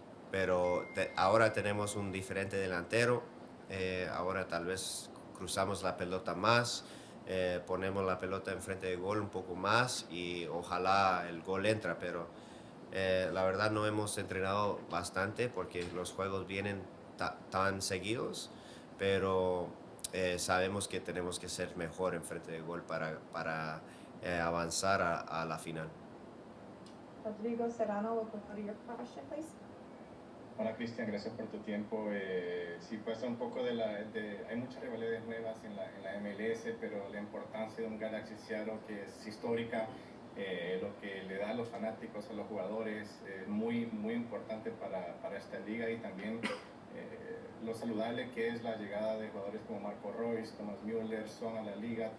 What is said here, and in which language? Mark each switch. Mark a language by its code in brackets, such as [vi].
[es] Pero ahora tenemos un diferente delantero. Ahora tal vez cruzamos la pelota más, ponemos la pelota enfrente de gol un poco más y ojalá el gol entra, pero La verdad no hemos entrenado bastante porque los juegos vienen tan seguidos, pero sabemos que tenemos que ser mejor en frente de gol para avanzar a la final. [en] Rodrigo Serrano will go to your question, please. [es] Hola Cristian, gracias por tu tiempo. Sí, pasa un poco hay muchas rivalidades nuevas en la MLS, pero la importancia de un Galaxy Seattle que es histórica, lo que le da a los fanáticos, a los jugadores, muy, muy importante para esta liga, y también lo saludable que es la llegada de jugadores como Marco Reus, Thomas Müller, Son a la liga.